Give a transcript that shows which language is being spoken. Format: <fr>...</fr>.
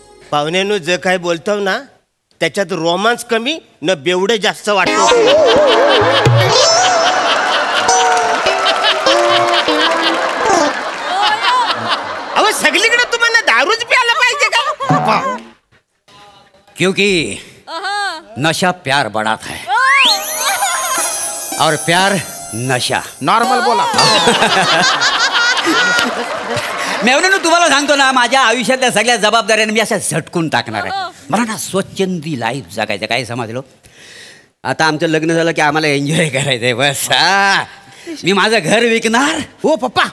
<mr>पाहुण्यानं जे काय बोलतो ना, त्याच्यात रोमांस कमी न बेवडे जास्त वाटतो. अहो सगळीकडे तुम्हाला दारूच प्यायला पाहिजे का?</mr> <hi>क्योंकि नशा प्यार बढ़ाता है और प्यार नशा.</hi> <mr>नॉर्मल बोला. मेवण्यानं तुम्हाला सांगतो ना, माझ्या आयुष्यातल्या सगळ्या जबाबदाऱ्या मी अशा झटकून टाकणार आहे. मला ना स्वच्छंदी लाईफ जगायचं. काय समजलो? आता आमचं लग्न झालं की आम्हाला एन्जॉय करायचंय बस. मी माझं घर विकणार हो पप्पा,</mr>